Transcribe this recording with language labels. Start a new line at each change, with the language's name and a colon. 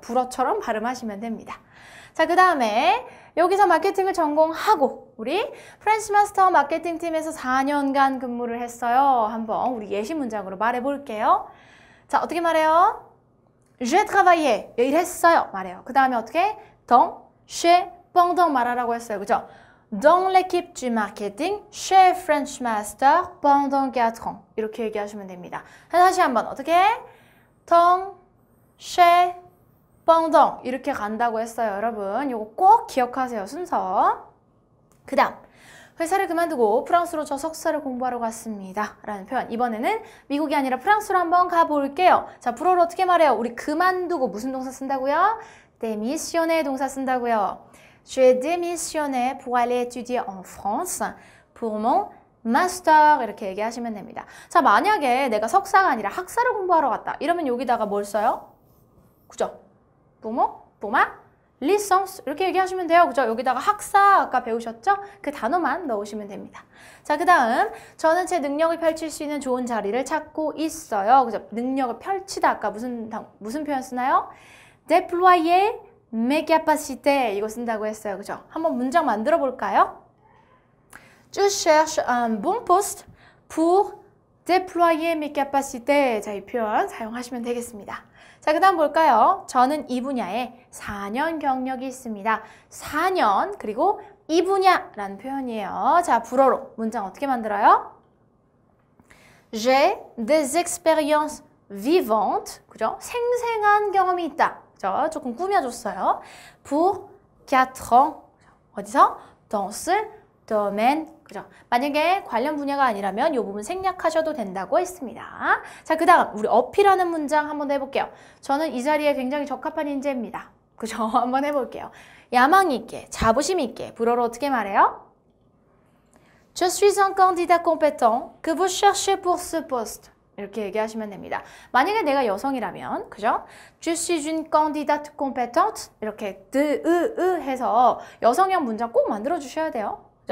Korean: 불어처럼 발음하시면 됩니다. 자, 그 다음에 여기서 마케팅을 전공하고 우리 프렌치 마스터 마케팅 팀에서 4년간 근무를 했어요. 한번 우리 예시 문장으로 말해 볼게요. 자, 어떻게 말해요? J'ai travaillé. 일했어요. 말해요. 그 다음에 어떻게? dans, chez, pendant 말하라고 했어요. 그죠?
French: Dans l'équipe du marketing, chez French Master, pendant 4 ans.
Korean: 이렇게 얘기하시면 됩니다. 다시 한번 어떻게? dans, chez, pendant 이렇게 간다고 했어요. 여러분 이거 꼭 기억하세요. 순서. 그 다음 회사를 그만두고 프랑스로 저 석사를 공부하러 갔습니다 라는 표현. 이번에는 미국이 아니라 프랑스로 한번 가볼게요. 자, 불어로 어떻게 말해요? 우리 그만두고 무슨 동사 쓴다고요? démissionner 동사 쓴다고요.
French: J'ai démissionné pour aller étudier en France pour mon master 이렇게 얘기하시면 됩니다.
Korean: 자, 만약에 내가 석사가 아니라 학사를 공부하러 갔다 이러면 여기다가 뭘 써요? 그죠? pour ma licence 이렇게 얘기하시면 돼요. 그죠? 여기다가 학사 아까 배우셨죠? 그 단어만 넣으시면 됩니다. 자, 그 다음 저는 제 능력을 펼칠 수 있는 좋은 자리를 찾고 있어요. 그죠? 능력을 펼치다 아까 무슨 표현 쓰나요? déployer mes capacités 이거 쓴다고 했어요. 그죠? 한번 문장 만들어 볼까요?
French: Je cherche un bon poste pour déployer mes capacités.
Korean: 자, 이 표현 사용하시면 되겠습니다. 자, 그 다음 볼까요? 저는 이 분야에 4년 경력이 있습니다. 4년 그리고 이 분야라는 표현이에요. 자, 불어로 문장 어떻게 만들어요?
French: J'ai des expériences vivantes.
Korean: 그죠? 생생한 경험이 있다. 그죠? 조금 꾸며줬어요.
French: Pour 4 ans. 어디서? Dans ce domaine. 그죠?
Korean: 만약에 관련 분야가 아니라면 이 부분 생략하셔도 된다고 했습니다. 자, 그 다음 우리 어필하는 문장 한번 해볼게요. 저는 이 자리에 굉장히 적합한 인재입니다. 그죠? 한번 해볼게요. 야망 있게, 자부심 있게 불어로 어떻게 말해요?
French: Je suis un candidat compétent que vous cherchez pour ce poste.
Korean: 이렇게 얘기하시면 됩니다. 만약에 내가 여성이라면, 그죠?
French: Je suis une candidate compétente.
Korean: 이렇게 해서 여성형 문장 꼭 만들어 주셔야 돼요.